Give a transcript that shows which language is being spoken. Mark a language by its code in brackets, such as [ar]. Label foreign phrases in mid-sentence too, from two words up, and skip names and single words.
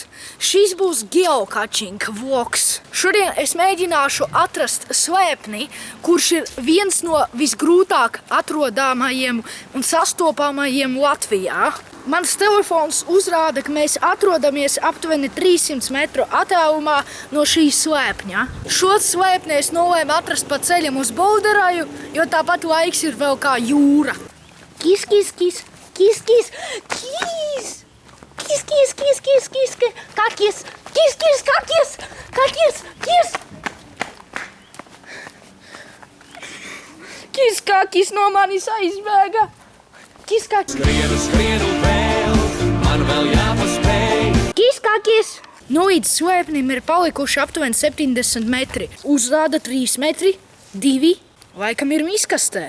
[lv] Šis būs geocaching vlogs. Šodien es mēģināšu atrast slēpni, kurš ir viens no visgrūtāk atrodamajiem un sastopamajiem Latvijā. Mans telefons uzrāda, ka mēs atrodamies aptuveni 300 metru attālumā no šī slēpņa. Šo slēpni es nolēmu atrast pa ceļam uz Bolderaju, jo tāpat laiks ir vēl kā jūra. Kis, kis, kis, kis, kis, kis! Kis, kis, kis, kis, kis, kakis, kis, kis, kakis, kakis, kis! Kis, kakis no manis aizbēga. Kis, kakis. Skrienu vēl, man vēl jāpaspēj. Kis, kakis. Nu, līdz slēpnim ir palikuši aptuveni 70 metri. Uzrāda 3 metri, 2, laikam ir miskastē.